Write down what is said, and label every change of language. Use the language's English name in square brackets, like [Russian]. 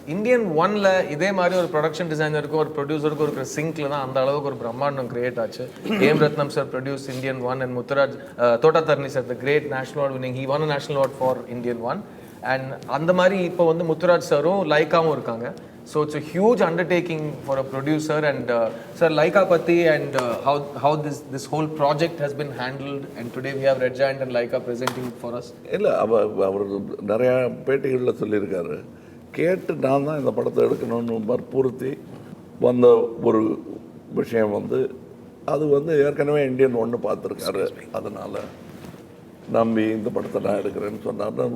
[Tamil] Indian 1ல் இதே மாதிரி ஒரு ப்ரொடக்ஷன் டிசைனருக்கும் ஒரு ப்ரொடியூசருக்கும் இருக்கிற சிங்க்ல தான் அந்த அளவுக்கு ஒரு பிரம்மாண்டம் கிரியேட் ஆச்சு. [English] A M Ratnam sir produce Indian 1 and Muthuraj Thota Tharani sir the great national award winning, he won a national award for Indian 1. [Tamil] And அந்த மாதிரி இப்போ வந்து முத்துராஜ் சாரும் லைக்காவும் இருக்காங்க. [English] So it's a huge undertaking for a producer. And sir, Laika Patti and how this whole project has been handled, and today we have Red Giant and Laika presenting it for us. [Tamil] இல்லை அவர் நிறையா பேட்டிகளில் சொல்லியிருக்காரு, கேட்டு நான் தான் இந்த படத்தை எடுக்கணும்னு வற்புறுத்தி வந்த ஒரு விஷயம் வந்து அது வந்து ஏற்கனவே இந்தியன் 1 பார்த்துருக்காரு. அதனால் நம்பி இந்த படத்தை நான் எடுக்கிறேன்னு சொன்னார்.